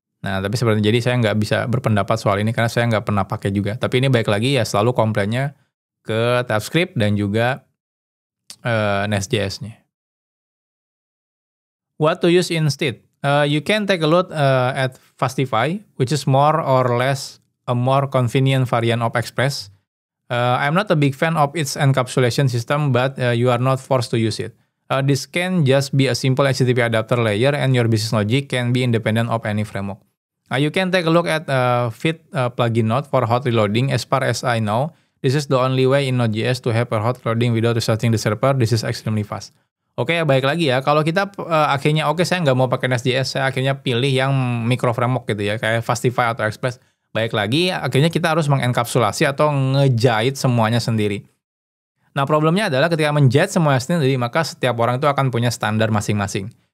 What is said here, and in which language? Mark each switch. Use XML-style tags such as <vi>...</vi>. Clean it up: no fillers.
<id>Nah, tapi sebenarnya jadi saya nggak bisa berpendapat soal ini karena saya nggak pernah pakai juga. Tapi ini baik lagi ya selalu komplainnya ke TypeScript dan juga Nest.js-nya.</id> <en>What to use instead? You can take a look at Fastify, which is more or less a more convenient variant of Express. I'm not a big fan of its encapsulation system, but you are not forced to use it. This can just be a simple HTTP adapter layer, and your business logic can be independent of any framework. You can take a look at Fit plugin node for hot reloading. As far as I know, this is the only way in Node.js to have a hot reloading without restarting the server. This is extremely fast.</en> <id>Oke, baik lagi ya. Kalau kita akhirnya saya nggak mau pakai Nest.js, saya akhirnya pilih yang micro framework gitu ya, kayak Fastify atau Express. Baik lagi, akhirnya kita harus mengenkapsulasi atau ngejahit semuanya sendiri. Nah, problemnya adalah ketika menjahit semuanya sendiri, maka setiap orang itu akan punya standar masing-masing.</id>